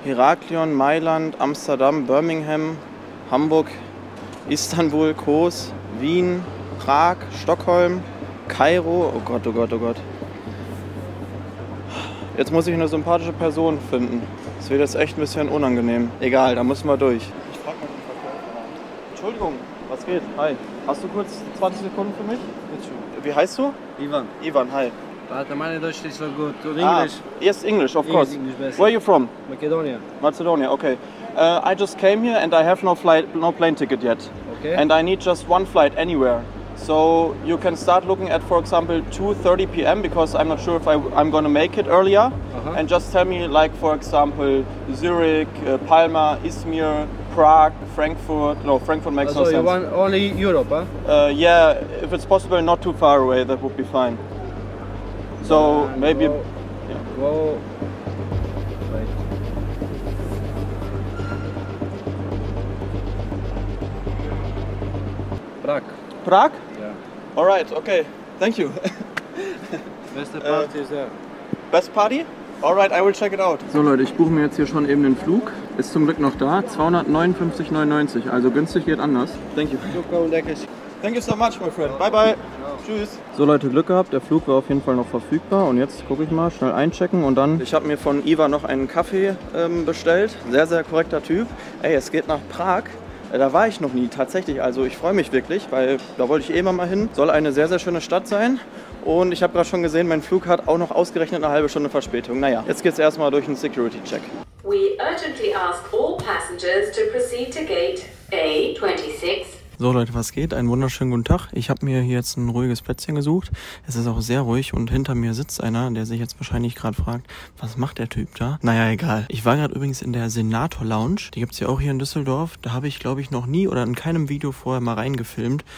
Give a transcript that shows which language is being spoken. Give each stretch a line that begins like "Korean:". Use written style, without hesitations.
German: Heraklion, Mailand, Amsterdam, Birmingham, Hamburg, Istanbul, Kos, Wien, Prag, Stockholm, Kairo, oh Gott, oh Gott, oh Gott. Jetzt muss ich eine sympathische Person finden. Das wird jetzt echt ein bisschen unangenehm. Egal, da müssen wir durch. Ich frage mal den Verkäufer. Entschuldigung, was geht? Hi. Hast du kurz 20 Sekunden für mich? Wie heißt du? Ivan. Ivan, hi.
English: But my Deutsch is not good. In English? Yes, English, of course. English best. Where are you from? Macedonia. Macedonia, okay. I just came here and I have no plane ticket yet. Okay. And I need just one flight anywhere. So you can start looking at, for example, 2:30 p.m. because I'm not sure if I'm gonna make it earlier. And just tell me, like, for example, Zurich, Palma, Izmir, Prague, Frankfurt. No, Frankfurt makes no sense. So you want only Europe, huh? Yeah, if it's possible, not too far away, that would be fine. So maybe. Go. Yeah. Go. Wait. Prague. Prague? Yeah. All right. Okay. Thank you. Best party is there. Best party? Alright, I will check it out.
German: So Leute, ich buche mir jetzt hier schon eben den Flug. Ist zum Glück noch da. 259,99. Also günstig geht anders.
English: Thank you. Thank you so much, my friend. Bye bye.
German: Tschüss. So Leute, Glück gehabt. Der Flug war auf jeden Fall noch verfügbar. Und jetzt gucke ich mal, schnell einchecken und dann... Ich habe mir von Iva noch einen Kaffee bestellt. Sehr, sehr korrekter Typ. Ey, es geht nach Prag. Da war ich noch nie, tatsächlich. Also ich freue mich wirklich, weil da wollte ich eh mal hin. Soll eine sehr, sehr schöne Stadt sein. Und ich habe gerade schon gesehen, mein Flug hat auch noch ausgerechnet eine halbe Stunde Verspätung. Naja, jetzt geht es erstmal durch einen Security-Check.
English: We urgently ask all passengers to proceed to gate A26.
German: So Leute, was geht? Einen wunderschönen guten Tag. Ich habe mir hier jetzt ein ruhiges Plätzchen gesucht. Es ist auch sehr ruhig und hinter mir sitzt einer, der sich jetzt wahrscheinlich gerade fragt, was macht der Typ da? Naja, egal. Ich war gerade übrigens in der Senator Lounge. Die gibt's ja auch hier in Düsseldorf. Da habe ich, glaube ich, noch nie oder in keinem Video vorher mal reingefilmt.